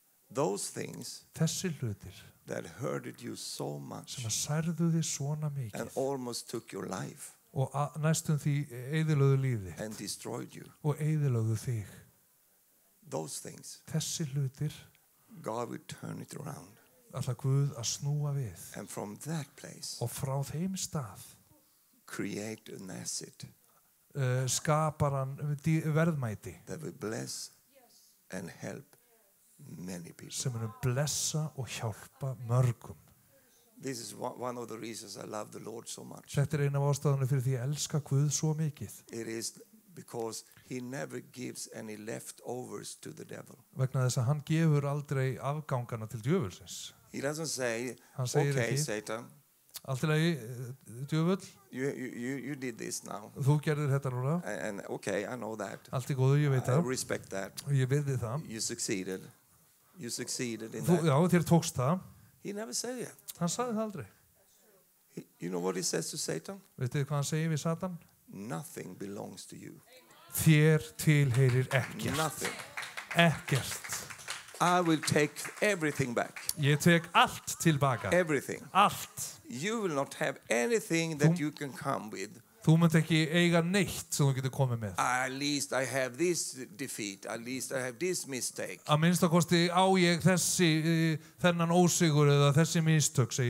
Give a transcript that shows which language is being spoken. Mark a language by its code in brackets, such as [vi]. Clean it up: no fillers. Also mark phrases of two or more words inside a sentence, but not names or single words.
[en] those things [is] þessi hlutir [en] that hurted you so much [is] sem að særðu þig svona [en] and [is] mikið [en] almost took your life [is] og næstum því eyðilögðu lífi [en] and destroyed you. [is] og eyðilögðu þig. [en] Those things, [is] Þessi hlutir [en] God will turn it around. [is] ætla Guð að snúa við [en] And from that place, [is] og frá þeim stað [en] create an asset [is] skapar hann verðmæti [en] that will bless and help many people. [is] sem munum blessa og hjálpa mörgum. [en] This is one of the reasons I love the Lord so much. [is] Þetta er eina af ástæðunum fyrir því að elska Guð svo mikið. [en] It is because he never gives any leftovers to the devil. [is] Vegna þess að hann gefur aldrei afgangana til djöfulsins. [en] He doesn't say, [is] Hann segir [en] okay, [is] ekki, Satan, allt í lagi, djöfull, [en] you did this now. [is] þú gerðir þetta núna, [en] And okay, I know that. [is] allt í góðu, ég veit [en] I [is] það, [en] respect that. [is] og ég virði það. [en] You succeeded. You succeeded in [is] Já, [en] that. [is] þér tókst það. [en] He never said that. [is] Hann sagði það aldrei. [en] You know what he says to Satan? [is] Veistu hvað hann segir við Satan? [en] Nothing belongs to you. [is] Þér tilheyrir ekkert. [en] Nothing. [is] Ekkert. [en] I will take everything back. [is] Ég tek allt tilbaka. [en] Everything. [is] Allt. [en] You will not have anything that you can come with. [is] Þú munt ekki eiga neitt sem þú getur komið með. [en] At least I have this defeat. At least I have this mistake. [is] Að minnstakosti á ég þennan ósigur eða þessi mistök, segir